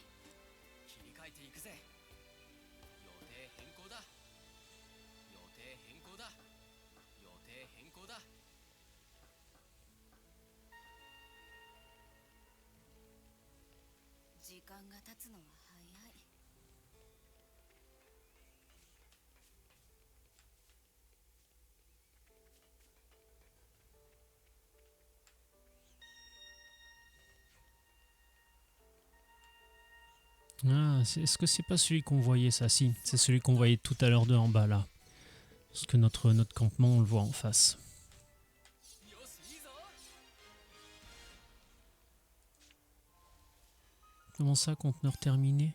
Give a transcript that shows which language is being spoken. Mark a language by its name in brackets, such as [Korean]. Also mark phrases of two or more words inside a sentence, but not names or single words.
[Japanese] 切り替えていくぜ。予定変更だ。予定変更だ。予定変更だ。時間が経つのは早い。 [French] Ah, est-ce que c'est pas celui qu'on voyait, ça? Si, c'est celui qu'on voyait tout à l'heure de en bas, là. Parce que notre campement, on le voit en face. [Japanese] よし、いいぞ。 [French] Comment ça, conteneur terminé?